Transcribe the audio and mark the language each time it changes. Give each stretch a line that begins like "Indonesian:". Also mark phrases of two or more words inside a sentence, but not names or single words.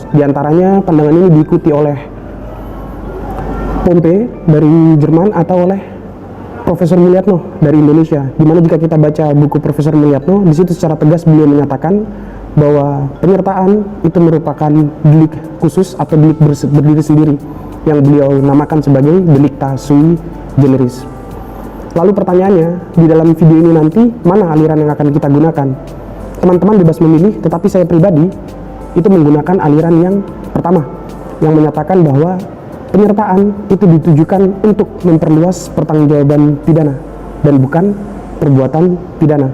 Indonesian: Di antaranya pandangan ini diikuti oleh Pompe dari Jerman atau oleh Profesor Mulyatno dari Indonesia. Dimana jika kita baca buku Profesor Mulyatno, di situ secara tegas beliau menyatakan bahwa penyertaan itu merupakan delik khusus atau delik berdiri sendiri yang beliau namakan sebagai
Latin: delicta sui generis.
Indonesian: Lalu pertanyaannya, di dalam video ini nanti mana aliran yang akan kita gunakan? Teman-teman bebas memilih, tetapi saya pribadi itu menggunakan aliran yang pertama, yang menyatakan bahwa penyertaan itu ditujukan untuk memperluas pertanggungjawaban pidana dan bukan perbuatan pidana.